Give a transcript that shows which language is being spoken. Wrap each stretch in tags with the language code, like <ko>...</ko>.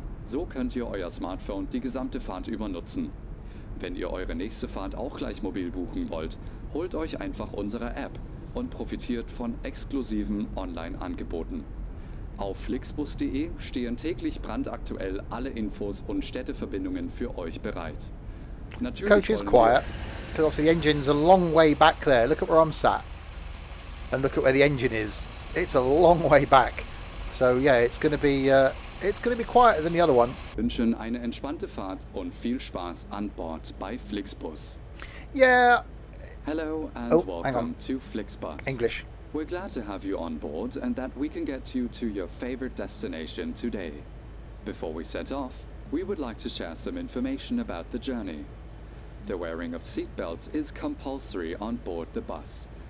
<de>So könnt ihr euer Smartphone die gesamte Fahrt über nutzen. Wenn ihr eure nächste Fahrt auch gleich mobil buchen wollt, holt euch einfach unsere App und profitiert von exklusiven Online-Angeboten. Auf flixbus.de stehen täglich brandaktuell alle Infos und Städteverbindungen für euch bereit. Natürlich</de> <en>Coach is quiet because obviously the engine's a long way back there. Look at where I'm sat and look at where the engine is. It's a long way back. So yeah, it's going to be quieter than the other one.</en> <de>Wünschen eine entspannte Fahrt und viel Spaß an Bord bei Flixbus.</de> <en>Yeah. Hello and Oh, hang welcome on. to Flixbus. English. We're glad to have you on board and that we can get you to your favorite destination today. Before we set off, we would like to share some information about the journey. The wearing of seatbelts is compulsory on board the bus.</en>